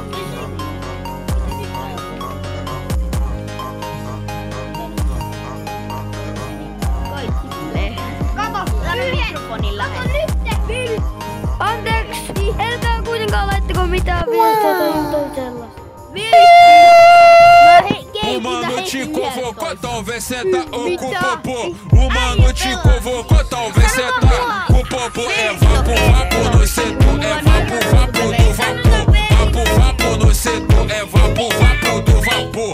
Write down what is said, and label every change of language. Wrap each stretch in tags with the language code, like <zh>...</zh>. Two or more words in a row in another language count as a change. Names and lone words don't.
<fi>Kaikki tulee. Kato, Tänne mikrofonin lähelle. nyt! Anteeksi, älkää kuitenkaan laittako mitään viestiä tai jotain sellaista.</fi> <pt>Uma noite convocou, talvez senta o com popô. Uma noite convocou, talvez senta com popô. É vapo, vapo no setor, é vapo, vapo do vapor. Vapo, vapo no setor, é vapo, vapo do vapor.</pt>